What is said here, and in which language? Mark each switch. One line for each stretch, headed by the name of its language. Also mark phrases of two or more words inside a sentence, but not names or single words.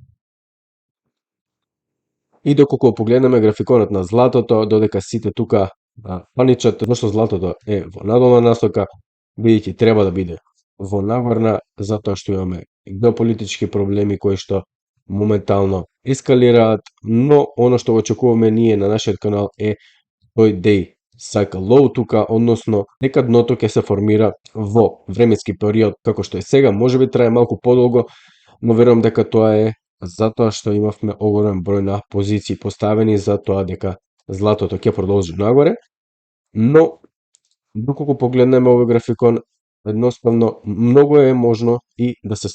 Macedonian: И доколку погледнеме графиконот на златото, додека сите тука паничат, зашто златото е во надолна насока, бидејќи треба да биде во нагорна, затоа што имаме геополитички проблеми кои што моментално ескалираат, но оно што го очекуваме ние на нашиот канал е тој
English: day cycle low
Macedonian: тука, односно дека дното ќе се формира во временски период како што е сега, можеби трае малку подолго, но верувам дека тоа е затоа што имавме огромен број на позиции поставени за тоа дека златото ќе продолжи нагоре, но доколку погледнеме овој графикон, едноставно многу е можно и да се